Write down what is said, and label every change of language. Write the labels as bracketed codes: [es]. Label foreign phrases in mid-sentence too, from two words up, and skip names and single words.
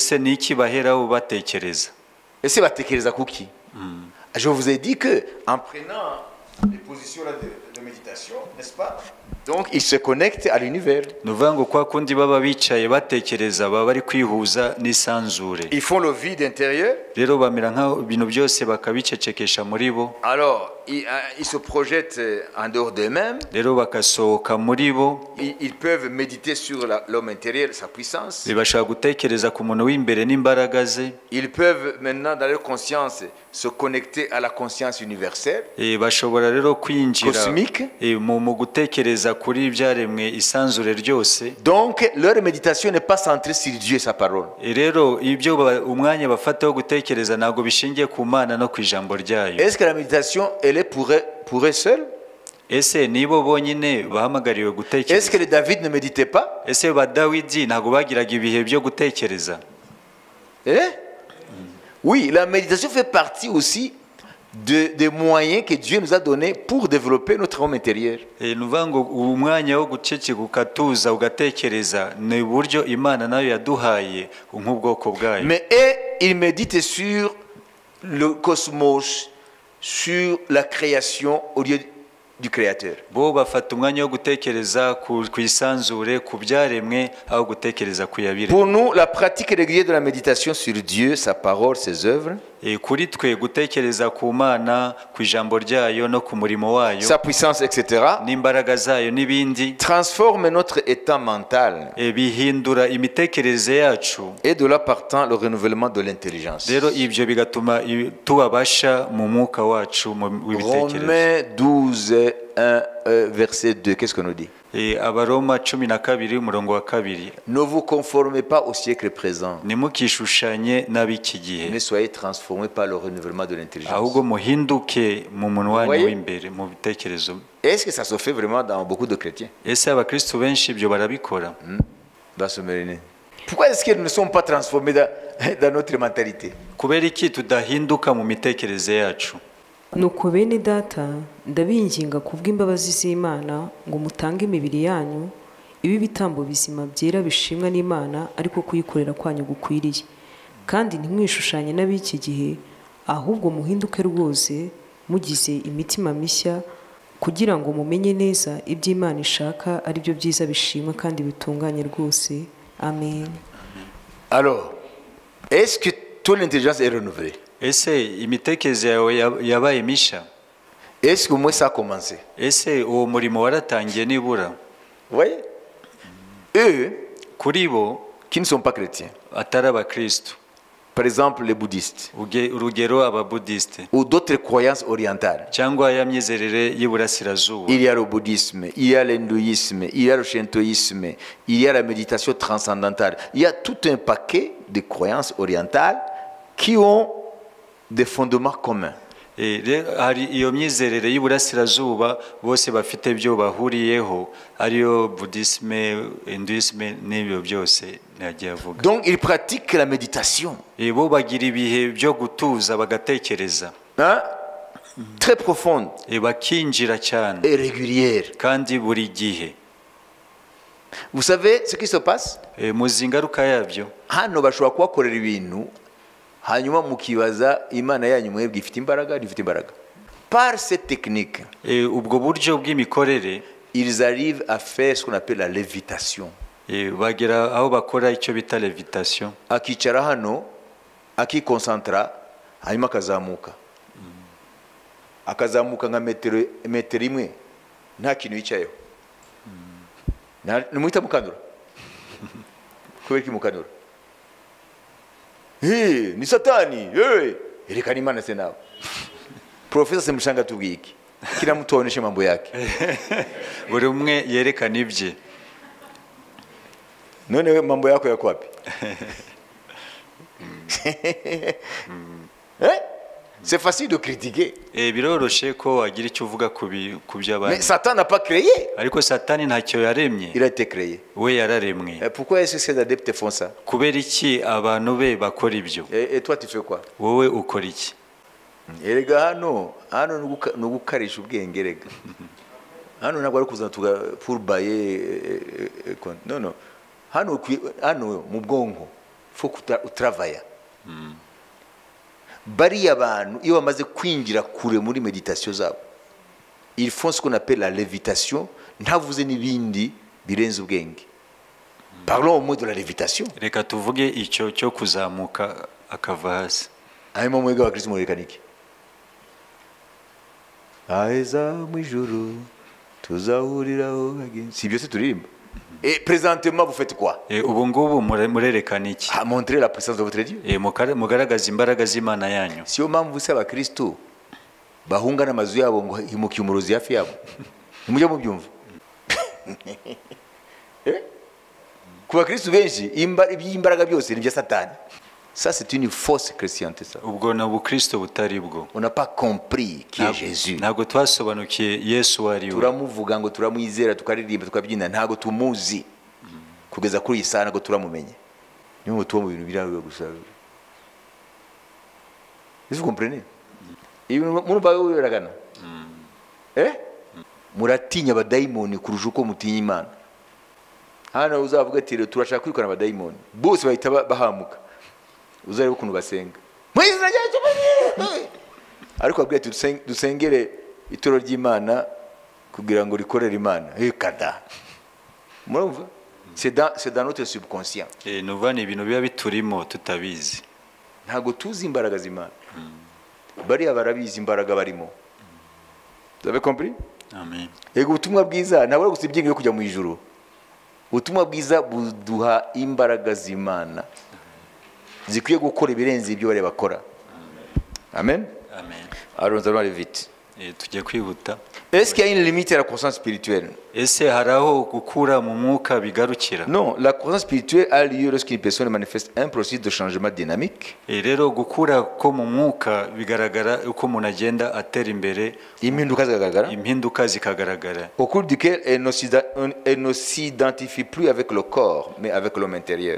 [fr] Je vous ai dit que en prenant les positions là de méditation, n'est-ce pas? Donc ils se connectent à l'univers. Ils font le vide intérieur. [rw] rero bamera nk'aho ibintu byose bakabicecekesha muri bo. [fr] Alors, ils se projettent en dehors d'eux-mêmes. [rw] Rero bagasohoka muri bo. [fr] Ils peuvent méditer sur l'homme intérieur, sa puissance. [rw] Bashobora gutekereza ku muntu w'imbere n'imbaraga ze. [fr] Ils peuvent maintenant dans leur conscience se connecter à la conscience universelle, [rw] bashobora rero kwinjira cosmique. mu gutekereza kuri ibyaremwe isanzure ryose. [fr] Donc leur méditation n'est pas centrée sur Dieu et sa parole. [rw] Rero ibyo umwanya bafata wo gutekereza ntabwo bishingiye ku Mana no ku ijambo ryayo. [fr] Est-ce que la méditation elle est pour eux seuls? [rw] Ese nibo bonyine bahamagariwe gutekereza? [fr] Est-ce que les David ne méditait pas? [rw] Ese ba Dawidi ntabwo bagiraga ibihe byo gutekereza? [fr] Oui, la méditation fait partie aussi des moyens que Dieu nous a donnés pour développer notre homme intérieur. [rw] Nuvuga ngo umwanya wo guceceka ukatuza ugatekereza ni uburyo Imana nayo yaduhaye nk'ubwoko bwayo. [fr] Mais ils méditent sur le cosmos, sur la création au lieu du créateur. [rw] Bo bafata umwanya wo gutekereza ku isanzure ku byaremwe aho gutekereza ku yabire. [fr] Pour nous, la pratique régulière de la méditation sur Dieu, sa parole, ses œuvres, [rw] kuri twe gutekereza ku Mana, ku ijambo ryayo no ku murimo wayo, [fr] sa puissance, etc., [rw] n'imbaraga zayo n'ibindi, [fr] transforme notre état mental [rw] bihindura imitekerereze yacu, [fr] et de là partant le renouvellement de l'intelligence. [rw] Rero ibyo bigatuma tubabasha mu mwuka wacu w'ibitekerezo. [fr] Romains 12, 1, verset 2, qu'est-ce que nous dit? [rw] Abaroma 12 umurongo wa 2. [fr] Ne vous conformez pas au siècle présent, [rw] nimukishushanye n'ab'iki gihe, [fr] mais soyez transformés par le renouvellement de l'intelligence. [rw] ahubwo muhinduke mu muntu wanyu w'imbere mu bitekerezo. [fr] Est-ce que ça se fait vraiment dans beaucoup de chrétiens? [rw] Ese abakristo benshi ibyo barabikora? [fr] Pourquoi est-ce qu'ils ne sont pas transformés dans notre mentalité? [rw] Kubera iki tudahinduka mu mitekerereze yacu? Nuko bene data ndabinginga kubw'imbabazi z'Imana ngo mutange imibiri yanyu ibi bitambo bizima byera bishimwa n'Imana, ariko kuyikorera kwanyu gukwiriye. Kandi ntimwishushanye n'ab'iki gihe, ahubwo muhinduke rwose mugize imitima mishya, kugira ngo mumenye neza ibyo Imana ishaka ari byo byiza bishimwa kandi bitunganye rwose. Amen. [fr] Alors, est-ce que toute l'intelligence est renouvelée? [rw] Ese imitekerereze yawe yabaye misha? [fr] Est-ce que moi ça a commencé? [rw] Ese uwo murimo waratangiye nibura? [fr] Vous voyez? Eux [rw] kuri bo [fr] qui ne sont pas chrétiens, [rw] atari abakristo, [fr] par exemple les bouddhistes, [rw] urugero ababudiste [fr] ou d'autres croyances orientales, [rw] cyangwa ya myizerere y'iburasirazuba, [fr] il y a le bouddhisme, il y a l'hindouisme, il y a le shintoïsme, il y a la méditation transcendantale, il y a tout un paquet de croyances orientales qui ont des fondements communs. [rw] hari iyo myizerere y'iburasirazuba bose bafite ibyo bahuriyeho, ariyo buddhisme, hinduisme n'ibyo byose nagiye avuga. [fr] Donc ils pratiquent la méditation. [rw] Bo bagira ibihe byo gutuza bagatekereza, [fr] très profonde, [rw] bakinjira cyane [fr] et régulière. [rw] kandi buri gihe. [fr] Vous savez ce qui se passe? [rw] Muzi ingaruka yabyo. Hano bashobora kubakorera ibintu hanyuma mukibaza Imana yanyu mwebwe ifite imbaraga, rifite imbaraga. [fr] Par cette technique, [rw] ubwo buryo bw'imikorere, [fr] ils arrivent à faire ce qu'on appelle la lévitation. [rw] bagera aho bakora icyo bita levitation. Akicara hano akikonsantra hanyuma akazamuka, akazamuka nka metero imwe nta kintu yicayeho. Numuhita mukanura kubera ki mukanura? Ni satani, erekana Imana se nawe. Profesa Semushanga tubwiye iki? [sw] Kila mtu aoneshe mambo yake. [rw] Buri umwe yerekana ibye. [sw] None mambo yako yako wapi? [fr] C'est facile de critiquer. [rw] Biroroshe ko wagira icyo uvuga ku by'abandi. [fr] Mais Satan n'a pas créé. [rw] Ariko Satani ntacyo yaremye. [fr] Il a été créé. [rw] We yararemwe. [fr] Pourquoi est-ce que ces adeptes font ça? [rw] Kubera iki abantu be bakora ibyo? [fr] Et toi tu fais quoi? [rw] Wowe ukora iki? Erega hano nugukarisha ubwenge rega. Hano ntabwo ari kuza [fr] pour bailler. Non non. [rw] Hano mu bwonko [fr] faut travailler. [rw] Bariya abantu iyo bamaze kwinjira kure muri meditation zabo, [fr] ils font ce qu'on appelle la lévitation, [rw] ntavuze n'ibindi birenze ubwenge. [fr] Parlons au mot de la lévitation. [rw] Reka tuvuge icyo cyo kuzamuka akava hasi. hanyuma mwebwe abakristo murerekana iki? Aheza mu ijuru tuzahuriraho bagenzi, si byose turirimba. [fr] Et présentement vous faites quoi? [rw] ubu ngubu murerekana iki? [fr] Montrer la puissance de votre Dieu. [rw] Mugaragaza imbaraga z'Imana yanyu. Siyo mpamvu se abakristo bahunga n'amazu yabo ngo himukiye umurozi hafi yabo. Nimujya mubyumva. Ku bakristo benshi iby'imbaraga byose ni bya Satani. [fr] Ça c'est une fausse chrétienté ça. [rw] Ubwo na ubukristo butari bwo. [fr] On n'a pas compris qui est Jésus. [rw] Ntabwo twasobanukiye Yesu wari we. Turamuvuga ngo turamwizera tukaririmba tukabyina, ntabwo tumuzi. Kugeza kuri iyi saha ntabwo turamumenye. Niyo ngo tuba mu bintu birawe gusa. [fr] Vous comprenez? [rw] Ibintu baragana. Muratinya abadayimoni kurusha uko mutinya Imana. Hano uzavuga ati turashaka kwirukana abadayimoni. Bose bahita bahamuka. Uzarebe ukuntu basenga. Mwizina ryacu. Ariko abwiye ati dusengere itoro ry'Imana kugira ngo rikorere Imana. Kada. Murumva? [fr] C'est dans notre subconscient. [rw] Nuva ni ibintu biba biturimo tutabizi. Ntago tuzi imbaraga z'Imana. Bariya barabizi imbaraga barimo. [fr] Vous avez compris? [rw] Amen. Yego ubutumwa bwiza ntabwo gusa ibyingo yo kujya mu ijuru. Ubutumwa bwiza buduha imbaraga z'Imana zikwiye gukora ibirenze ibyo bari bakora. Amen. Amen. [fr] Alors nous allons aller vite. [rw] Tujye kwihuta. [fr] Est-ce qu'il y a une limite à la croissance spirituelle? [rw] Ese haraho gukura mu mwuka bigarukira? [fr] Non, la croissance spirituelle a lieu lorsqu'une personne manifeste un processus de changement dynamique. [rw] Rero gukura ko mu mwuka bigaragara uko umuntu agenda atera imbere, impinduka zikagaragara. [fr] Au cours duquel elle ne s'identifie plus avec le corps, mais avec l'homme intérieur.